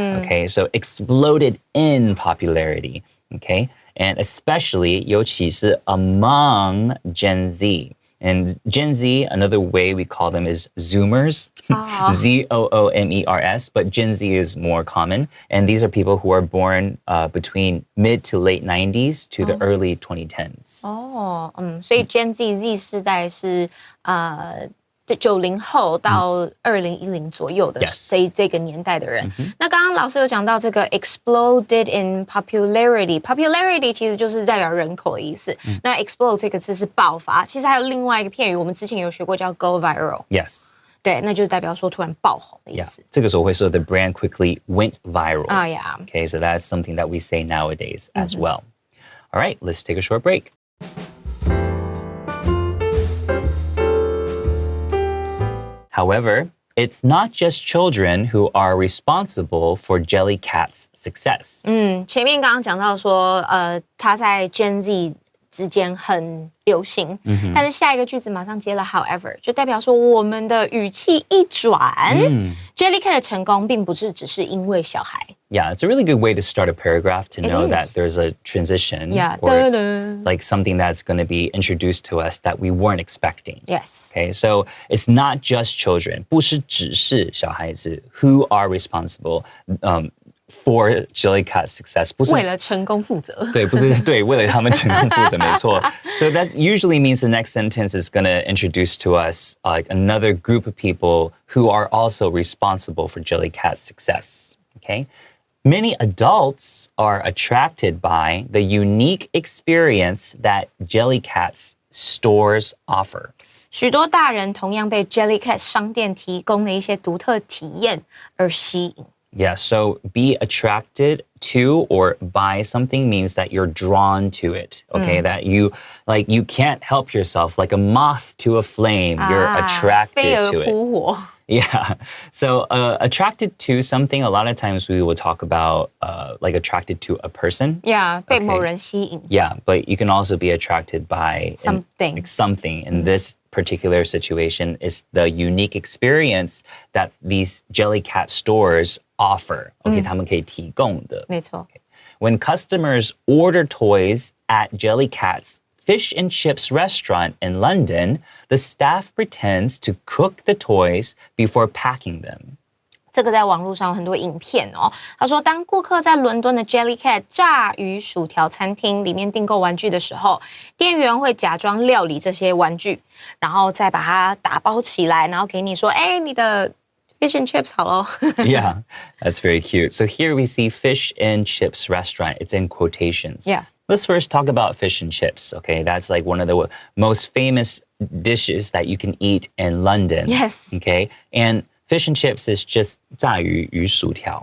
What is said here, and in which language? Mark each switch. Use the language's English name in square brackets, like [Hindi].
[English] Okay, so exploded in popularity. Okay, and especially [Chinese] 尤其是 [English] among Gen Z. And Gen Z, another way we call them is Zoomers, Zoomers, but Gen Z is more common. And these are people who are born between mid to late 90s to the early 2010s. [Chinese] 所以 Gen Z 世代是90后到2010左右的这个年代的人。那刚刚老师有讲到这个 [English] exploded in popularity [Chinese] 其实就是代表人口的意思。那 explode 这个字是爆发，其实还有另外一个片语，我们之前有学过叫 [English] go viral。 Yes. [Chinese] 对，那就是代表说突然爆红的意思。这个时候会说 [English] the brand quickly went viral. Yeah. Okay, so that's something that we say nowadays as well. All right, let's take a short break. However, it's not just children who are responsible for Jellycat's success. [Chinese] 前面刚刚讲到说，他在 Gen Z 之间很流行，但是下一个句子马上接了 however， 就代表说我们的语气一转，Jellycat 的成功并不是只是因为小孩。 [English] Yeah, it's a really good way to start a paragraph to know that there's a transition or like something that's going to be introduced to us that we weren't expecting. Yes. Okay, so it's not just children, [Chinese] 不是只是小孩子 [English] who are responsible for Jellycat's success. [Chinese] 不是为了成功负责。对，不是对，为了他们成功负责，没错。 [English] So that usually means the next sentence is going to introduce to us like another group of people who are also responsible for Jellycat's success. Okay. Many adults are attracted by the unique experience that Jellycat's stores offer. [Chinese] 许多大人同样被 Jellycat 商店提供的一些独特体验而吸引。 [English] Yeah, so be attracted to or by something means that you're drawn to it, okay? That you can't help yourself, like a moth to a flame, you're attracted to it. Yeah, so attracted to something, a lot of times we will talk about like attracted to a person. [Chinese] Yeah, 被某人吸引。 [English] Yeah, but you can also be attracted by something. Something. In this particular situation is the unique experience that these Jellycat stores offer. [Chinese] Okay, 他们可以提供的。没错。 [English] When customers order toys at Jellycat's fish and chips restaurant in London, the staff pretends to cook the toys before packing them. [Chinese] 这个在网络上有很多影片哦。他说，当顾客在伦敦的 Jellycat 炸鱼薯条餐厅里面订购玩具的时候，店员会假装料理这些玩具，然后再把它打包起来，然后给你说，哎，你的 fish and chips 好咯。 [English] Yeah, that's very cute. So here we see fish and chips restaurant. It's in quotations. Yeah. Let's first talk about fish and chips, okay? That's like one of the most famous dishes that you can eat in London. Yes. Okay? And fish and chips is just [Chinese] 炸鱼与薯条.